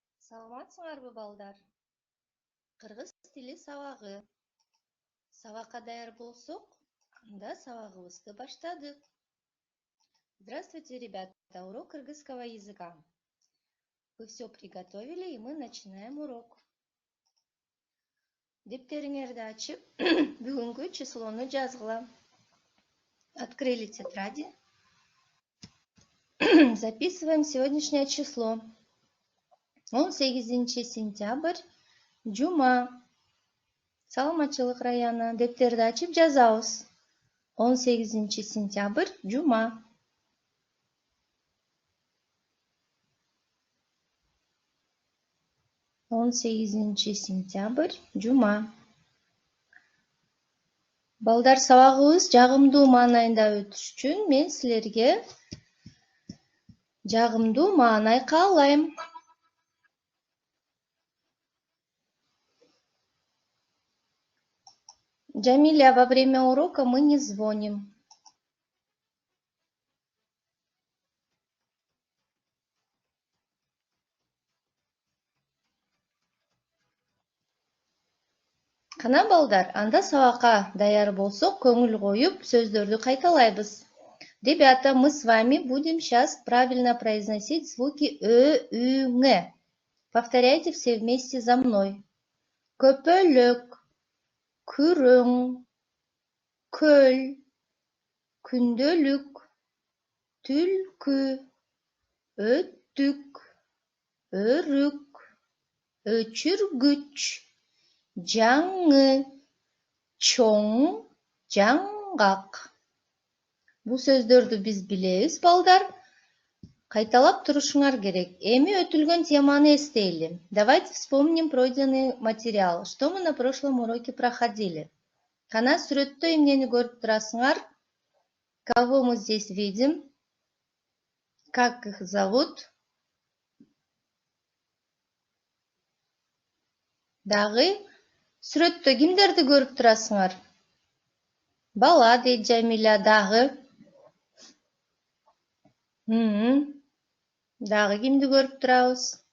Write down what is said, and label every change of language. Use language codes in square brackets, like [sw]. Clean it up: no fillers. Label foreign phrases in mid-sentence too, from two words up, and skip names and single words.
[ky] Саламатсыңарбы балдар? Кыргыз тили сабагы. Сабакка даяр болсок, анда сабагыбызды баштадык. [ru] Здравствуйте, ребята! Урок кыргызского языка. Вы все приготовили, и мы начинаем урок. [ky] Дептериңерди ачып, бүгүнкү числону жазгыла. [ru] Открыли тетради. Записываем сегодняшнее число. [ky] 18 сентябрь, жума. Саламатчылык району. Дептерди ачып жазабыз. 18 сентябрь, жума. Он 8 сентябрь, жума. Балдар, сабагыбыз жагымдуу маанайында өтүш үчүн мен силерге жагымдуу маанай каалайм. [ru] Джамиля, во время урока мы не звоним. [ky] Кана балдар, анда сабакка даяр болсок, көңүл коюп, сөздөрдү кайталайбыз. [ru] Ребята, мы с вами будем сейчас правильно произносить звуки Ö, Ü, Ң. Повторяйте все вместе за мной. [ky] Көпөлөк, күрөң, көл, күндөлүк, түлкү, өттүк, өрүк, өчүргүч, жаңы, чоң, жаңгак. Бул сөздөрдү биз билебиз, балдар. Кайталап турушуңар керек. Эми өтүлгөн теманы эстейли. [ru] Давайте вспомним пройденный материал. Что мы на прошлом уроке проходили? [ky] Кана сүрөттө эмнени көрүп турасыңар? [ru] Кого мы здесь видим? Как их зовут? [ky] Дагы сүрөттө кимдерди көрүп турасыңар? Бала, дейт Жамиля. Дагы? Дагы кимди көрүп турабыз?